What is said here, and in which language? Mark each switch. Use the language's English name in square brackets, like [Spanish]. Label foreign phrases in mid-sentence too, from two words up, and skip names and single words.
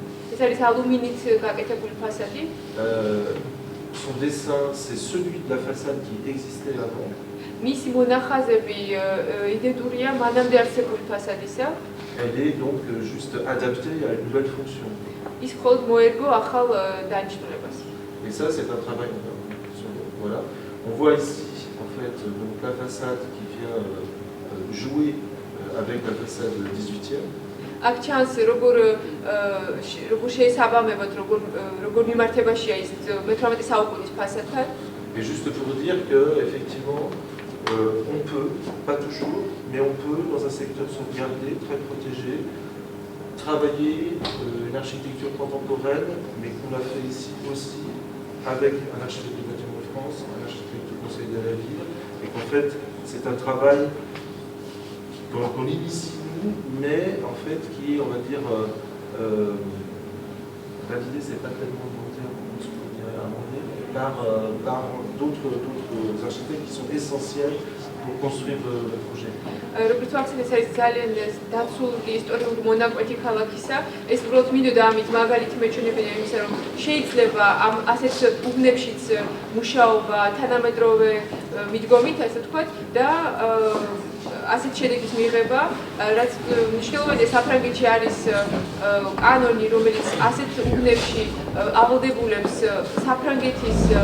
[French] Son dessin, c'est celui de la façade qui existait avant. Elle est donc juste adaptée à une nouvelle fonction. Et ça, c'est un travail. Voilà. On voit ici, en fait, donc la façade qui vient jouer avec la façade 18e. [Georgian] აქ ჩანს როგორ შეესაბამებოდ როგორ მიმართებაშია ის 18 საუკუნის ფასადთან. [French] Et juste pour dire que effectivement on peut, pas toujours, mais on peut dans un secteur sauvegardé, très protégé, travailler une architecture contemporaine, mais qu'on a fait ici aussi avec un architecte du bâtiment de France, un architecte du Conseil de la Ville, et qu'en fait c'est un travail qu'on initie nous, mais en fait qui est, on va dire, validé, c'est pas tellement le bon terme, ce qu'on dirait amendé, par d'autres architectes qui sont essentiels pour construire le projet. [Georgian] როგორც ვახსენე, ეს არის ძალიან დაცული ისტორიული მონაკვეთი ქალაქისა. ეს უბრალოდ მინდოდა ამით მაგალითი მეჩვენებინა იმისა, რომ შეიძლება ამ ასეთ უბნებშიც მუშაობა თანამედროვე მიდგომით, ასე ვთქვათ, და ასეთ შედეგის მიღება, რაც მნიშვნელოვანია საფრანგეთში არის კანონი, რომელიც ასეთ უბნებში აღლდებულებს საფრანგეთის